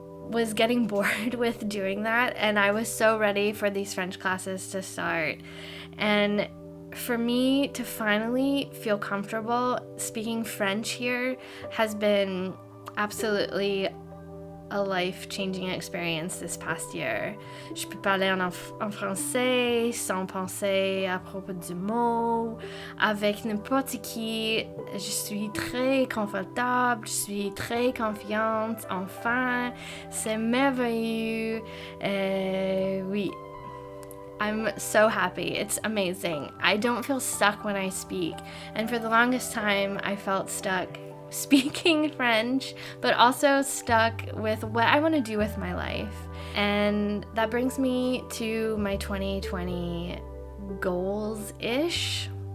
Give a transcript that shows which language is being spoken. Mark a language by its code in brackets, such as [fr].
[en] was getting bored with doing that, and I was so ready for these French classes to start. And for me to finally feel comfortable speaking French here has been absolutely a life-changing experience this past year. [fr] Je peux parler en français sans penser à propos du mot, avec n'importe qui. Je suis très confortable, je suis très confiante. Enfin, c'est merveilleux. [en] Oui. I'm so happy. It's amazing. I don't feel stuck when I speak. And for the longest time, I felt stuck speaking French, but also stuck with what I want to do with my life. And that brings me to my 2020 goals-ish.